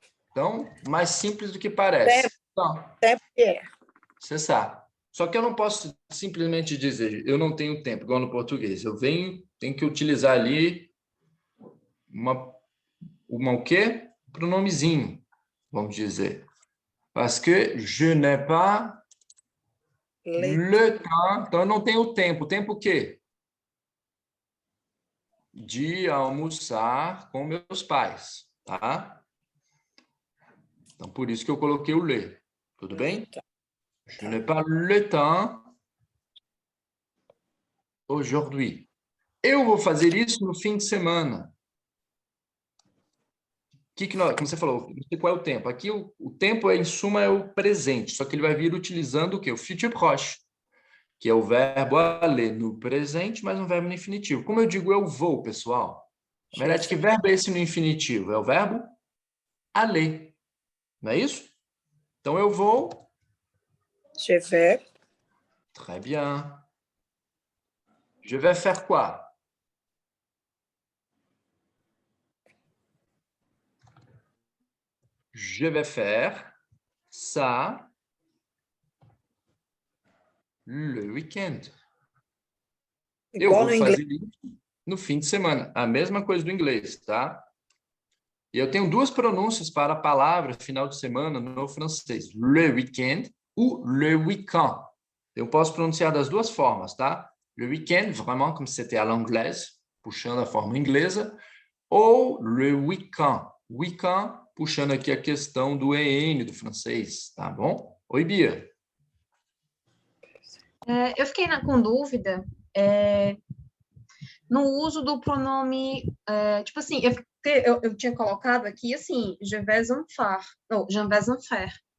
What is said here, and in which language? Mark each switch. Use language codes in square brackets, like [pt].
[pt] Então, mais simples do que parece. Tempo é. Você sabe. Só que eu não posso simplesmente dizer eu não tenho tempo, igual no português. Eu tenho que utilizar ali uma o quê? Pronomezinho, vamos dizer. [fr] Parce que je n'ai pas le temps. [pt] Então, eu não tenho tempo. Tempo o quê? De almoçar com meus pais, tá? Então, por isso que eu coloquei o le. Tudo bem? [fr] Je n'ai pas le temps aujourd'hui. [pt] Eu vou fazer isso no fim de semana. Como você falou, não sei qual é o tempo. Aqui o tempo, em suma, é o presente, só que ele vai vir utilizando o quê? O futur proche, que é o verbo aller no presente, mas um verbo no infinitivo. Como eu digo eu vou, pessoal? Na verdade, que verbo é esse no infinitivo? É o verbo aller. Não é isso? Então, eu vou... [fr] Je vais. Très bien. Je vais faire quoi? Je vais faire ça le week-end. [pt] Eu vou fazer isso no fim de semana. A mesma coisa do inglês, tá? E eu tenho duas pronúncias para a palavra final de semana no francês. Le week-end ou le week-end. Eu posso pronunciar das duas formas, tá? [fr] Le week-end, vraiment como c'était à l'anglaise, puxando a forma inglesa, ou le week-end. [pt] Week-end, puxando aqui a questão do EN do francês, tá bom? Oi, Bia. Eu fiquei com dúvida no uso do pronome, tipo assim, eu tinha colocado aqui assim, je vais en faire, ou je vais en faire.